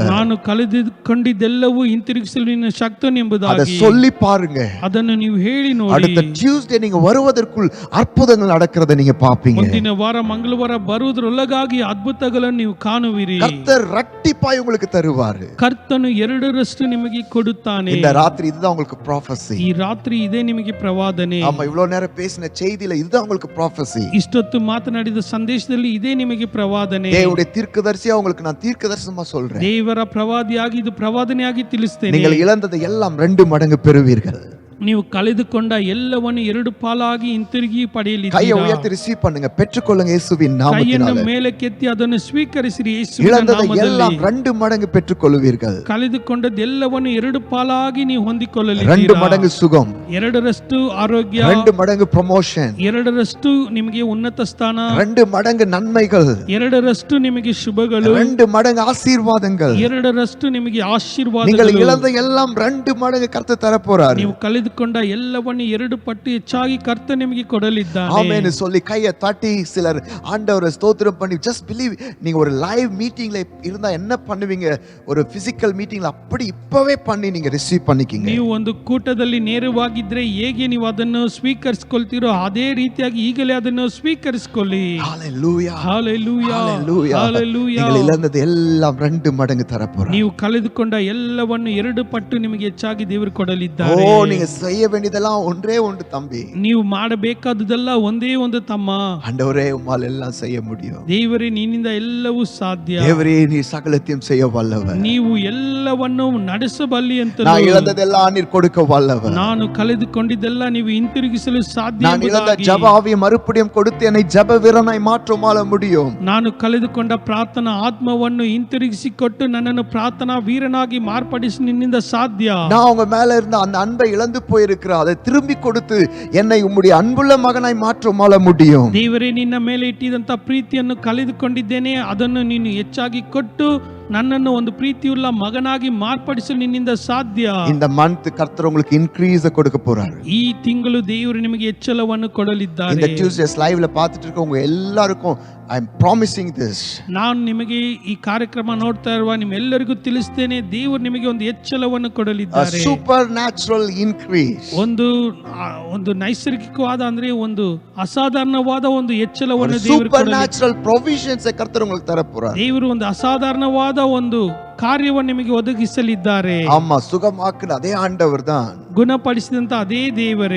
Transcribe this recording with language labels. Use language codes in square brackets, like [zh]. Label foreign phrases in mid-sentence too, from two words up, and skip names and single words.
[kn] ನಾನು ಕಳೆದುಕೊಂಡಿದ್ದೆಲ್ಲವೂ ಹಿಂತಿರುಗಿಸಲು ನಿನ್ನ ಶಕ್ತನು [ta] அதை [kn] ಎಂಬುದಾಗಿ [ta] சொல்லி பாருங்க. [kn] ಅದನ್ನು ನೀವು ಹೇಳಿ ನೋಡಿ. [ta] அடுத்த டியூஸ்டே நீங்க வருவதற்குள் அற்புதங்கள் நடக்கிறத நீங்க பாப்பீங்க. [kn] ಮುಂದಿನ ವಾರ ಮಂಗಳವಾರ ಬರುವುದರೊಳಗಾಗಿ ಅದ್ಭುತಗಳನ್ನು ನೀವು ಕಾಣುವಿರಿ. [ta] கர்த்தர் இரட்டிப்பாய் உங்களுக்கு தருவாரு. [kn] ಕರ್ತನು ಎರಡರಷ್ಟು ನಿಮಗೆ ಕೊಡುತ್ತಾನೆ. [ta] இந்த ராத்திரி இதுதான் உங்களுக்கு prophecy. [kn] ಈ ರಾತ್ರಿ ಇದೇ ನಿಮಗೆ ಪ್ರವಾದನೆ. [ta] ஆமா, இவ்வளவு நேரம் பேசின செய்தியில இதுதான் உங்களுக்கு prophecy. [kn] ಇಷ್ಟೊತ್ತು ಮಾತನಾಡಿದ ಸಂದೇಶದಲ್ಲಿ ಇದೇ ನಿಮಗೆ ಪ್ರವಾದನೆ. [ta] தேவனுடைய தீர்க்கதரிசியா உங்களுக்கு நான் தீர்க்கதரிசனமா சொல்றேன். [kn] ದೇವರ ಪ್ರವಾದಿಯಾಗಿ ಇದು ಪ್ರವಾದನೆಯಾಗಿ ತಿಳಿಸ್ತೇನೆ. [ta] நீங்கள் இழந்ததை எல்லாம் 2 மடங்கு பெறுவீர்கள். [kn] ನೀವು ಕಳೆದುಕೊಂಡ ಎಲ್ಲವನ್ನು 2 ಪಾಲಾಗಿ ಹಿಂತಿರುಗಿ [ta] கையை [kn] ಪಡೆಯಲಿದ್ದೀರಾ. [ta] உயர்த்தி ரிசீவ் பண்ணுங்க, பெற்றுக்கொள்ளுங்க இயேசுவின் [kn] ಕೈಯನ್ನು [ta] நாமத்தினால. [kn] ಮೇಲಕ್ಕೆತ್ತಿ ಅದನ್ನು ಸ್ವೀಕರಿಸಿರಿ ಯೇಸುವಿನ [ta] இழந்ததை [kn] ನಾಮದಲ್ಲಿ. [ta] எல்லாம் 2 மடங்கு பெற்றுக்கொள்வீர்கள். [kn] ಕಳೆದುಕೊಂಡದ್ದೆಲ್ಲವನ್ನು 2 ಪಾಲಾಗಿ ನೀವು [ta] 2 [kn] ಹೊಂದಿಕೊಳ್ಳಲಿದ್ದೀರಾ. [ta] மடங்கு சுகம், [kn] 2ರಷ್ಟು ಆರೋಗ್ಯ, [ta] 2 மடங்கு ப்ரமோஷன், [kn] 2ರಷ್ಟು ನಿಮಗೆ ಉನ್ನತ ಸ್ಥಾನ, [ta] 2 மடங்கு நன்மைகள், [kn] 2ರಷ್ಟು ನಿಮಗೆ ಶುಭಗಳು, [ta] 2 மடங்கு ஆசீர்வாதங்கள். [kn] 2ರಷ್ಟು ನಿಮಗೆ [ta] நீங்கள் [kn] ಆಶೀರ್ವಾದಗಳು. [ta] இழந்த எல்லாம் 2 மடங்கு கர்த்தர் தர போறாரு. [kn] ನೀವು ಕಳೆದುಕೊಂಡ ಎಲ್ಲವನ್ನು 2 ಪಟ್ಟು ಹೆಚ್ಚಾಗಿ ಕರ್ತ ನಿಮಗೆ ಕೊಡಲಿದ್ದಾನೆ. [ta] ஆமென் சொல்லி கையை தட்டி சிலர் ஆண்டவரை ஸ்தோத்திரம் பண்ணி [en] just believe. [ta] நீங்க ஒரு [en] live meetingல [ta] இருந்தா என்ன பண்ணுவீங்க, ஒரு [en] physical meetingல [ta] அப்படி இப்பவே பண்ணி நீங்க ரிசீவ் பண்ணிக்கிங்க. [kn] ನೀವು ಒಂದು ಕೂಟದಲ್ಲಿ ನೇರವಾಗಿದ್ರೆ ಹೇಗೆ ನೀವು ಅದನ್ನು ಸ್ವೀಕರಿಸಿಕೊಳ್ತೀರೋ ಅದೇ ರೀತಿಯಾಗಿ ಈಗಲೇ ಅದನ್ನು ಸ್ವೀಕರಿಸಿಕೊಳ್ಳಿ. [ta] ஹalleluya, [kn] ಹalleluya, [ta] ஹalleluya. [kn] ಹalleluya. [ta] நீங்கள் இழந்தது எல்லாம் 2 மடங்கு தர போறார். [kn] ನೀವು ಕಳೆದುಕೊಂಡ ಎಲ್ಲವನ್ನು 2 ಪಟ್ಟು ನಿಮಗೆ ಹೆಚ್ಚಾಗಿ ದೇವರು [ta] ஓ, [kn] ಕೊಡಲಿದ್ದಾರೆ. [ta] நீங்க செய்ய வேண்டியதெல்லாம் ஒன்றே ஒன்று தம்பி. [kn] ನೀವು ಮಾಡಬೇಕಾದುದೆಲ್ಲ ಒಂದೇ ಒಂದು ತಮ್ಮ. [ta] ஆண்டவரே உம்மால் எல்லாம் செய்ய முடியும். [kn] ದೇವರೇ ನಿನ್ನಿಂದ ಎಲ್ಲವೂ ಸಾಧ್ಯ. [ta] தேவரே நீ சகலத்தையும் செய்ய வல்லவர். [kn] ನೀವು ಎಲ್ಲವನ್ನು ನಡೆಸಬಲ್ಲಿ ಅಂತ. [ta] நான் இழந்ததெல்லாம் நீர் கொடுக்க வல்லவர். [kn] ನಾನು ಕಳೆದುಕೊಂಡಿದ್ದೆಲ್ಲ ನೀವು ಹಿಂತಿರುಗಿಸಲು ಸಾಧ್ಯ [ta] நான் இழந்த [kn] ಎಂಬುದಾಗಿ. [ta] ஜெப ஆவியை மறுபடியும் கொடுத்து என்னை ஜெப வீரனாய் மாற்றமால முடியும். [kn] ನಾನು ಕಳೆದುಕೊಂಡ ಪ್ರಾರ್ಥನಾ ಆತ್ಮವನ್ನು ಹಿಂತಿರುಗಿಸಿಕೊಟ್ಟು ನನ್ನನ್ನು ಪ್ರಾರ್ಥನಾ ವೀರನಾಗಿ ಮಾರ್ಪಡಿಸಿ ನಿನ್ನಿಂದ ಸಾಧ್ಯ. [ta] நான் உங்க மேல இருந்த அந்த அன்பை இழந்து போயிருக்கிற அதை திரும்பி கொடுத்து என்னை உம்முடைய அன்புள்ள மகனாய் மாற்றமால முடியும். [kn] ದೇವರೇ ನಿನ್ನ ಮೇಲೆ ಇಟ್ಟಿದಂತ ಪ್ರೀತಿಯನ್ನು ಕಳೆದುಕೊಂಡಿದ್ದೇನೆ, ಅದನ್ನು ನೀನು ಹೆಚ್ಚಾಗಿ ಕೊಟ್ಟು ನನ್ನನ್ನು ಒಂದು ಪ್ರೀತಿಯುಳ್ಳ ಮಗನಾಗಿ ಮಾರ್ಪಡಿಸಲು ನಿನ್ನಿಂದ ಸಾಧ್ಯ. [ta] இந்த மந்த் கர்த்தர் உங்களுக்கு இன்க்ரீஸ் கொடுக்க போறாரு. [kn] ಈ ತಿಂಗಳು ದೇವರು ನಿಮಗೆ ಹೆಚ್ಚಳವನ್ನು ಕೊಡಲಿದ್ದಾರೆ. [ta] இந்த டியூஸ்டேஸ் லைவ்ல பார்த்துட்டு இருக்க உங்க எல்லாருக்கும் [en] I am promising this. [kn] ನಾನು ನಿಮಗೆ ಈ ಕಾರ್ಯಕ್ರಮ ನೋಡ್ತಾ ಇರುವ ನಿಮ್ಮೆಲ್ಲರಿಗೂ ತಿಳಿಸ್ತೇನೆ, ದೇವರು ನಿಮಗೆ ಒಂದು ಹೆಚ್ಚಳವನ್ನು [en] A [kn] ಕೊಡಲಿದ್ದಾರೆ. [en] supernatural increase. [kn] ಒಂದು ನೈಸರ್ಗಿಕವಾದ ಅಂದ್ರೆ ಒಂದು ಅಸಾಧಾರಣವಾದ ಒಂದು ಹೆಚ್ಚಳವನ್ನು ದೇವರು ಕೊಡಲಿದ್ದಾರೆ. [en] supernatural provisions [ta] கர்த்தர் உங்களுக்கு தர போறார். [kn] ದೇವರು ಒಂದು ಅಸಾಧಾರಣವಾದ ಒಂದು ಕಾರ್ಯವನ್ನು ನಿಮಗೆ ಒದಗಿಸಲಿದ್ದಾರೆ. [ta] ஆமா, சுகமாக்குன அதே ஆண்டவர் தான். [kn] ಗುಣಪಡಿಸಿದಂತ ಅದೇ ದೇವರೇ.